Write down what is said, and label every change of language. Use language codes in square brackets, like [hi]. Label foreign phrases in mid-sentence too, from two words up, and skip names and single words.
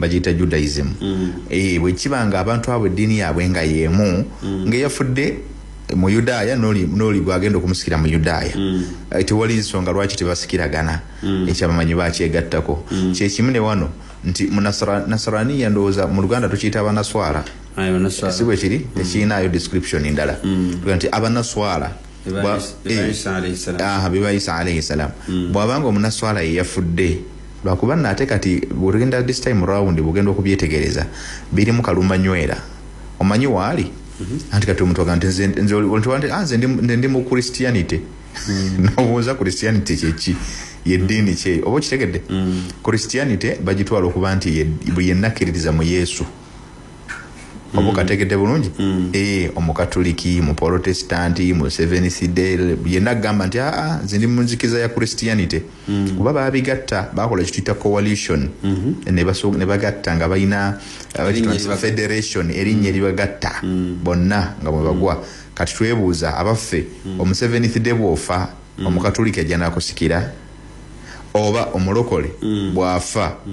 [lg] bagiyita Judaism bwe kibanga abantu abo eddiini yaabwe nga yeemu ng'eyafudde mu Yudaya noli gwagenda okumusikira mu Yudaya tewali nsonga lwaki tebasikiragana ekyabamanyi bakyegattako kyekimu ne wano nti nasraniya ndowooza mu Luganda tukiyita abanaswara si bwe kiri tekiinaayo description ndala nti abanaswara biba Isa [ar] alayhi salam [lg] bw'abanga omunaswala ye yafudde lwakuba nate kati bw'ogenda [en] this time round [lg] bw'ogenda okubyetegereza birimu kalumanywera omanyi waali anti kati omuntu agamba nti nze ndi mu Christianity n'obuuza Christianity kyeki yeddiini kye oba kitegedde Christianity bagitwala okuba nti yenna akkiririza mu Yesu oba kategedde bulungi omukatoliki mu protestanti mu Seventh Day yenna gamba nti zindi munzikiza ya Christianity kuba babigatta bakola kituyita coalition ne bagatta nga balina federation erinnya libagatta bonna nga bwe bagwa kati twebuuza abaffe omu Seventh Day bwofa omukatoliki ajja nakusikira oba omulokole bwafa